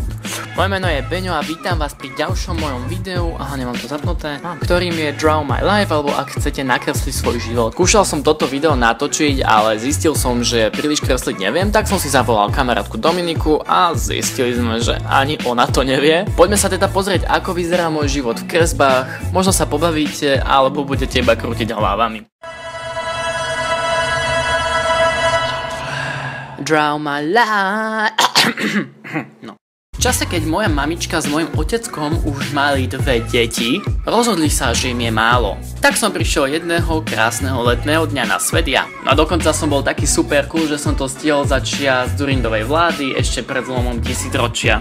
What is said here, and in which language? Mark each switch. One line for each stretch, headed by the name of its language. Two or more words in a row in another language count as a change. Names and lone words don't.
Slovak: Moje meno je Beňo a vítam vás pri ďalšom mojom videu, aha, nemám to zapnuté, ktorým je Draw My Life, alebo ak chcete nakresliť svoj život. Skúšal som toto video natočiť, ale zistil som, že príliš kresliť neviem, tak som si zavolal kamarátku Dominiku a zistili sme, že ani ona to nevie. Poďme sa teda pozrieť, ako vyzerá môj život v kresbách, možno sa pobavíte, alebo budete iba krútiť hlavami. Draw my life. No. V čase, keď moja mamička s mojim oteckom už mali 2 deti, rozhodli sa, že im je málo. Tak som prišiel jedného krásneho letného dňa na svet ja. No a dokonca som bol taký super cool, že som to stihol za čias Dzurindovej vlády ešte pred zlomom 1000 ročia.